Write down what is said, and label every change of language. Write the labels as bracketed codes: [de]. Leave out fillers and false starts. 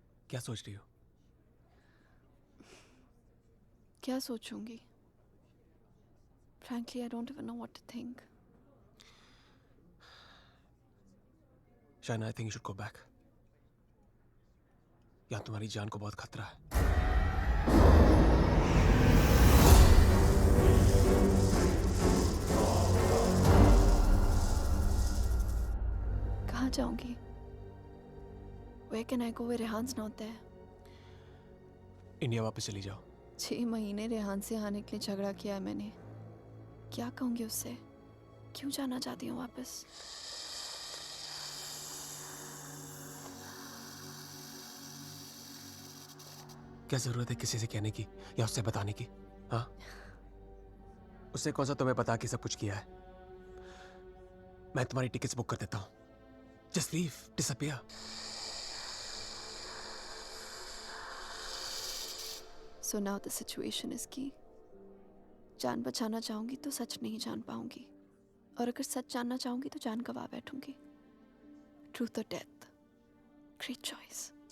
[hi] क्या सोच रही हो? क्या सोचूंगी? [en] Frankly, I don't even know what to think. Shaina, I think you should go back. [hi] यहाँ तुम्हारी जान को बहुत खतरा है। कहाँ जाऊंगी? [en] Where can I go where Rehan's not there? [hi] India वापस चली जाओ. 6 महीने रेहान से आने के लिए झगड़ा किया है मैंने. क्या कहूँगी उससे? क्यों जाना चाहती हूँ वापस? क्या जरूरत है किसी से कहने की या उससे बताने की? हाँ, उससे कौन सा तुम्हें बता के सब कुछ किया है? मैं तुम्हारी टिकट्स बुक कर देता हूँ. [en] Just leave, disappear. So now the situation is key. [hi] जान बचाना चाहूंगी तो सच नहीं जान पाऊंगी, और अगर सच जानना चाहूंगी तो जान गवा बैठूंगी. [en] Truth or death? Great choice.